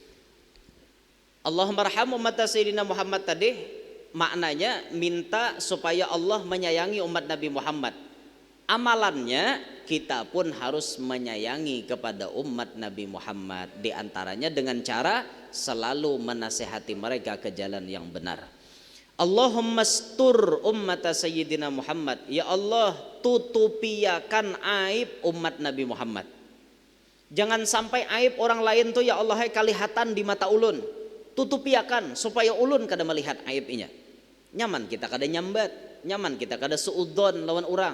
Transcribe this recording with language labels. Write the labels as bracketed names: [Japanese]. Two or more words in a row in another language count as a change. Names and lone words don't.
[Arabic] الله ارحم أمة سيدنا محمد [Indonesian] tadi maknanya minta supaya Allah menyayangi umat Nabi Muhammad. Amalannya kita pun harus menyayangi kepada umat Nabi Muhammad, di antaranya dengan cara selalu menasehati mereka ke jalan yang benar. [Arabic] اللهم استر أمة سيدنا محمد. [Banjar] Ya Allah, tutupiakan aib umat Nabi Muhammad. Jangan sampai aib orang lain tuh ya Allah kelihatan di mata ulun. Tutupiakan supaya ulun kada melihat aibnya. Nyaman kita kada nyambat, nyaman kita kada suudon lawan orang.